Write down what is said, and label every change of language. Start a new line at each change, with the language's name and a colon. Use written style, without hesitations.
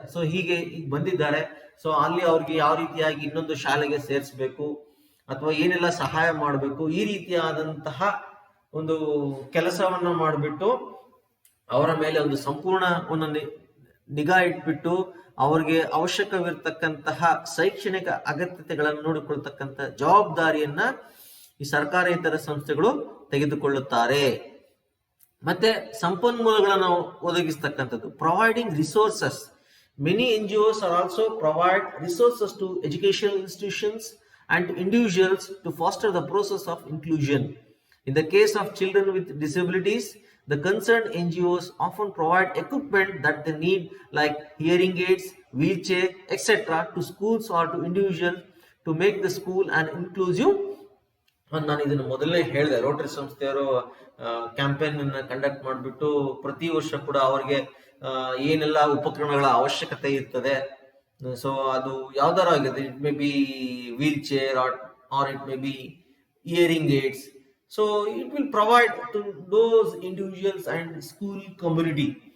Kannada: So ಹೀಗೆ ಈಗ ಬಂದಿದ್ದಾರೆ, ಸೊ ಅಲ್ಲಿ ಅವ್ರಿಗೆ ಯಾವ ರೀತಿಯಾಗಿ ಇನ್ನೊಂದು ಶಾಲೆಗೆ ಸೇರಿಸ್ಬೇಕು ಅಥವಾ ಏನೆಲ್ಲ ಸಹಾಯ ಮಾಡಬೇಕು, ಈ ರೀತಿಯಾದಂತಹ ಒಂದು ಕೆಲಸವನ್ನ ಮಾಡಿಬಿಟ್ಟು ಅವರ ಮೇಲೆ ಒಂದು ಸಂಪೂರ್ಣ ಒಂದು ನಿಗಾ ಇಟ್ಬಿಟ್ಟು ಅವ್ರಿಗೆ ಅವಶ್ಯಕವಿರ್ತಕ್ಕಂತಹ ಶೈಕ್ಷಣಿಕ ಅಗತ್ಯತೆಗಳನ್ನು ನೋಡಿಕೊಳ್ತಕ್ಕಂಥ ಜವಾಬ್ದಾರಿಯನ್ನ ಈ ಸರ್ಕಾರೇತರ ಸಂಸ್ಥೆಗಳು ತೆಗೆದುಕೊಳ್ಳುತ್ತಾರೆ. ಮತ್ತೆ ಸಂಪನ್ಮೂಲಗಳನ್ನು ಒದಗಿಸ್ತಕ್ಕಂಥದ್ದು,
English: Providing resources. Many NGOs are also provide resources to educational institutions and individuals to foster the process of inclusion. In the case of children with disabilities, the concerned NGOs often provide equipment that they need, like hearing aids, wheelchair, etc., to schools or to individuals to make the school an inclusive.
Kannada: ನಾನು ಇದನ್ನು ಮೊದಲನೇ ಹೇಳಿದೆ, Rotary ಸಂಸ್ಥೆಯವರು campaign ಅನ್ನ conduct ಮಾಡಿಬಿಟ್ಟು ಪ್ರತಿ ವರ್ಷ ಕೂಡ ಅವರಿಗೆ ಏನೆಲ್ಲ ಉಪಕರಣಗಳ ಅವಶ್ಯಕತೆ ಇರ್ತದೆ, ಸೊ ಅದು ಯಾವ್ದಾರು ಆಗಿದೆ,
English: It may be wheelchair or it may be hearing aids, so it will provide to those individuals and school community.